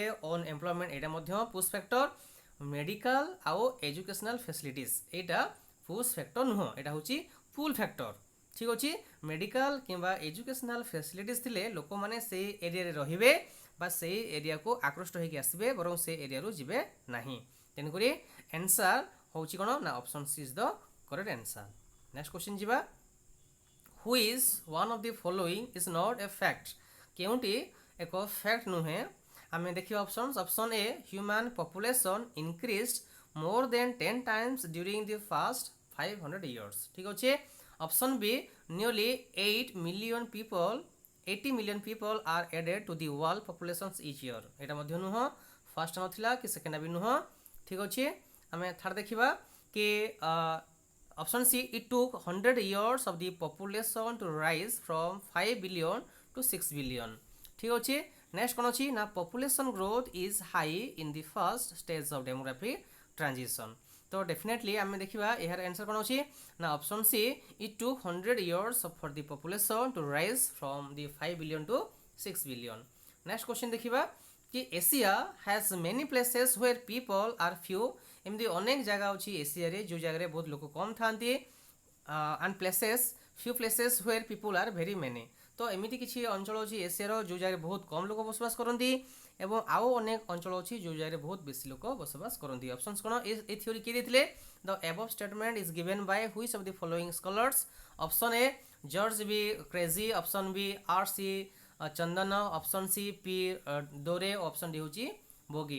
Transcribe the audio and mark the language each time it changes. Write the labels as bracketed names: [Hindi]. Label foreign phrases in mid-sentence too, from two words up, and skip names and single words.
[Odia] ଅନଏମ୍ପ୍ଲୟମେଣ୍ଟ, ଏଇଟା ମଧ୍ୟ [English] push factor. [Odia] ମେଡ଼ିକାଲ ଆଉ [English] educational facilities, [Odia] ଏଇଟା [English] push factor [Odia] ନୁହଁ, ଏଇଟା ହେଉଛି [English] pull factor. [Odia] ଠିକ୍ ଅଛି। ମେଡ଼ିକାଲ କିମ୍ବା [English] educational facilities [Odia] ଥିଲେ ଲୋକମାନେ ସେଇ ଏରିଆରେ ରହିବେ ବା ସେଇ ଏରିଆକୁ ଆକୃଷ୍ଟ ହୋଇକି ଆସିବେ, ବରଂ ସେ ଏରିଆରୁ ଯିବେ ନାହିଁ। [English] ତେଣୁକରି ଆନ୍ସର [Odia] ହେଉଛି କ'ଣ ନା [English] option C is the correct answer. next question ଯିବା, which one of the following is not a fact? [Odia] କେଉଁଟି ଏକ ଫ୍ୟାକ୍ଟ ନୁହେଁ। ଆମେ ଦେଖିବା ଅପସନ୍ସ। [English] option A, human population increase more than 10 times during the past 500 years. [Odia] ଠିକ୍ ଅଛି। [English] option B, nearly 8 million people 80 million people are added to the world populations each year. [Odia] ଏଇଟା ମଧ୍ୟ ନୁହଁ, ଫାର୍ଷ୍ଟ ନଥିଲା କି ସେକେଣ୍ଡ ବି ନୁହଁ। ଠିକ୍ ଅଛି। ଆମେ ଥାର୍ଡ଼ ଦେଖିବା କି [English] option C, it took 100 years of the population to rise from 5 billion to 6 billion. [Odia] ଠିକ୍ ଅଛି। [English] ନେକ୍ସଟ [Odia] କ'ଣ ଅଛି ନା [English] population growth is high in the first stage of demographic transition. [Odia] ତ ଡେଫିନେଟଲି ଆମେ ଦେଖିବା ଏହାର ଆନ୍ସର କ'ଣ ଅଛି ନା [English] option C, it took 100 years for the population to rise from the 5 billion to 6 billion. next question [Odia] ଦେଖିବା କି [English] ଏସିଆ has many places where people are few. [Odia] ଏମିତି ଅନେକ ଜାଗା ଅଛି ଏସିଆରେ ଯେଉଁ ଜାଗାରେ ବହୁତ ଲୋକ କମ୍ ଥାନ୍ତି, [English] and places few places where people are very many. [Odia] ତ ଏମିତି କିଛି ଅଞ୍ଚଳ ଅଛି ଏସିଆର ଯେଉଁ ଜାଗାରେ ବହୁତ କମ୍ ଲୋକ ବସବାସ କରନ୍ତି, ଏବଂ ଆଉ ଅନେକ ଅଞ୍ଚଳ ଅଛି ଯେଉଁ ଜାଗାରେ ବହୁତ ବେଶୀ ଲୋକ ବସବାସ କରନ୍ତି। ଅପସନ୍ସ କ'ଣ, ଏ ଥିଓରି କିଏ ଦେଇଥିଲେ? [English] the above statement is given by which of the following scholars? option A ଜର୍ଜ ବି କ୍ରେଜି, option B ଆର୍ ସି ଚନ୍ଦନ, option C ପି ଦୋରେ, option D ହେଉଛି ବୋଗି।